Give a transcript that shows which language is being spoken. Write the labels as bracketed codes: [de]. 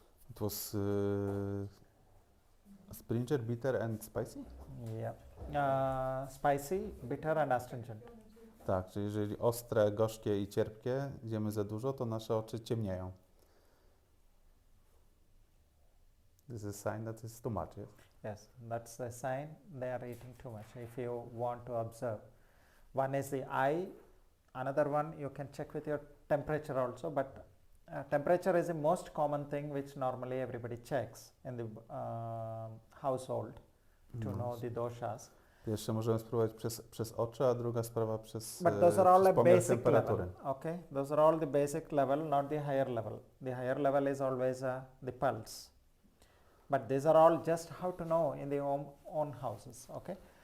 [en] It was Springer, bitter and spicy? Yeah. Spicy, bitter, and astringent. [pl] Tak, czyli jeżeli ostre, gorzkie i cierpkie zjemy za dużo, to nasze oczy ciemnieją. [en] This is a sign that it's too much, yes? Yes, that's a sign they are eating too much. If you want to observe, one is the eye, another one you can check with your temperature also, but temperature is the most common thing which normally everybody checks in the household to [pl] No. [en] know the doshas. [pl] Pierwsze możemy spróbować przez oczy, a druga sprawa przez, [en] But those are all [pl] przez [en] a [pl] pomiar [en] basic [pl] temperatury. [en] level. Okay, those are all the basic level, not the higher level. The higher level is always the pulse. But these are all just how to know in the own houses. Okay.